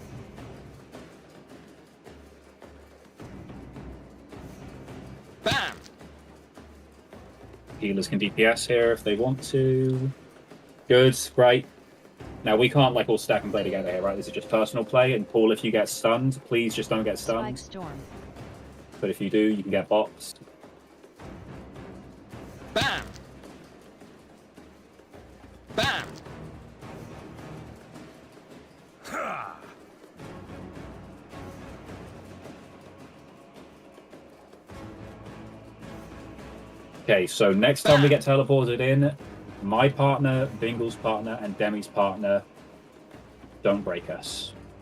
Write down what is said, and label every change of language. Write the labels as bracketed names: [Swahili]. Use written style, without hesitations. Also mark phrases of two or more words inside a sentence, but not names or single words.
[English] Healers can DPS here if they want to. Good, right. Now we can't like all stack and play together here, right? This is just personal play. And Paul, if you get stunned, please just don't get stunned. Spike storm. But if you do, you can get bops. Bam! Bam! Okay, so next time we get teleported in, my partner, Bingle's partner, and Demi's partner don't break us.